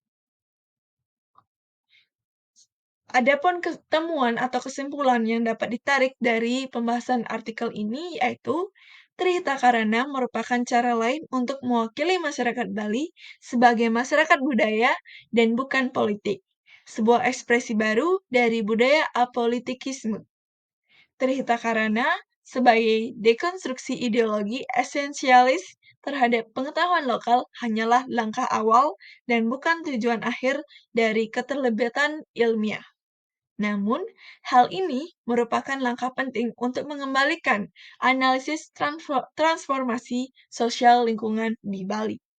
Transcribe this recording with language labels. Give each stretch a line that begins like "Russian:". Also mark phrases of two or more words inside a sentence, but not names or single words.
Indonesian: Adapun ketemuan atau kesimpulan yang dapat ditarik dari pembahasan artikel ini yaitu Trihita Karana merupakan cara lain untuk mewakili masyarakat Bali sebagai masyarakat budaya dan bukan politik. Sebuah ekspresi baru dari budaya apolitikisme. Trihita Karana sebagai dekonstruksi ideologi esensialis terhadap pengetahuan lokal hanyalah langkah awal dan bukan tujuan akhir dari keterlibatan ilmiah. Namun, hal ini merupakan langkah penting untuk mengembalikan analisis transformasi sosial lingkungan di Bali.